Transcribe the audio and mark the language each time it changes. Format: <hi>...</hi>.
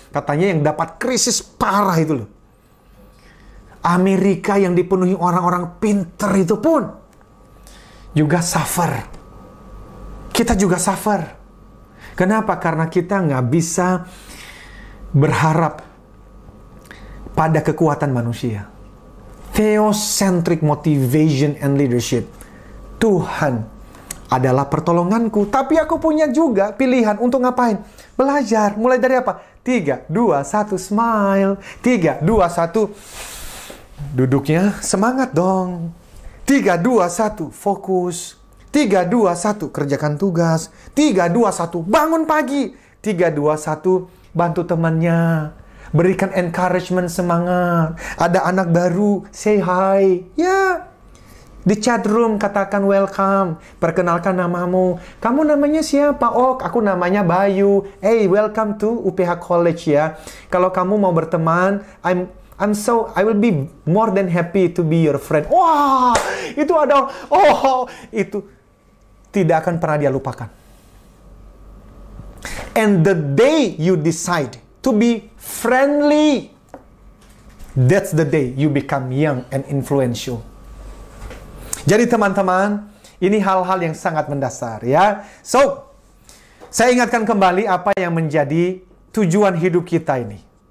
<id>Katanya yang dapat krisis parah itu loh. Amerika yang dipenuhi orang-orang pinter itu pun juga suffer. Kita juga suffer. Kenapa? Karena kita nggak bisa berharap pada kekuatan manusia.</id> <en>Theocentric motivation and leadership.</en> <id>Tuhan adalah pertolonganku. Tapi aku punya juga pilihan untuk ngapain? Belajar. Mulai dari apa? 3, 2, 1, smile. 3, 2, 1. Duduknya semangat dong. 3, 2, 1, fokus. 3, 2, 1, kerjakan tugas. 3, 2, 1, bangun pagi. 3, 2, 1, bantu temannya. Berikan encouragement, semangat. Ada anak baru,</id> <en>say hi.</en> <id>Ya. Di chat room katakan welcome. Perkenalkan namamu. Kamu namanya siapa? Oh, aku namanya Bayu.</id> <en>Hey, welcome to UPH College</en> <id>ya. Kalau kamu mau berteman,</id> <en>I will be more than happy to be your friend.</en> <id>Wah, itu ada, itu tidak akan pernah dia lupakan.</id> <en>And the day you decide to be friendly, that's the day you become young and influential.</en> <id>Jadi teman-teman, ini hal-hal yang sangat mendasar ya. So, saya ingatkan kembali apa yang menjadi tujuan hidup kita ini.</id>